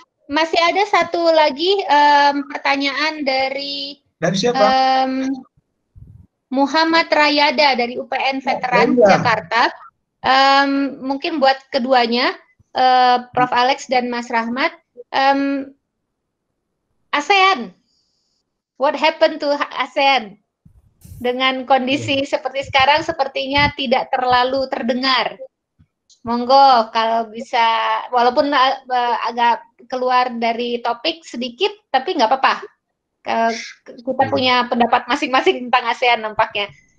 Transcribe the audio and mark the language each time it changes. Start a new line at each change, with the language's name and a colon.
Indonesian: Masih ada satu lagi pertanyaan dari siapa? Muhammad Rayada dari UPN Veteran Jakarta. Mungkin buat keduanya, Prof. Alex dan Mas Rahmat.
English: ASEAN, what happened to ASEAN?
Indonesian: Dengan kondisi seperti sekarang sepertinya tidak terlalu terdengar. Monggo kalau bisa, walaupun agak keluar dari topik sedikit, tapi nggak apa-apa. Kita punya pendapat masing-masing tentang ASEAN nampaknya.